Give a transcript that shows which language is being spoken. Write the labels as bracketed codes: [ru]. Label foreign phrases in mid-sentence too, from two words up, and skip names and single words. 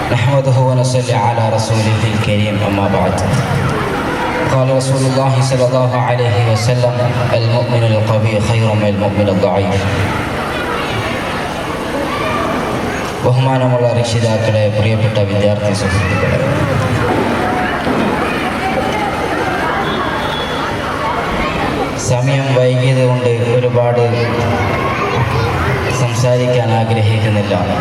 [ar] نحمده ونصلي على رسوله الكريم أما بعد. قال رسول الله صلى الله عليه وسلم المؤمن القوي خير من المؤمن الضعيف. [ml] ബഹുമാനമുള്ള രക്ഷിതാക്കളെ, പ്രിയപ്പെട്ട വിദ്യാർത്ഥി സുഹൃത്തുക്കളെ, സമയം വൈകിയത് കൊണ്ട് ഒരുപാട് സംസാരിക്കാൻ ആഗ്രഹിക്കുന്നില്ല.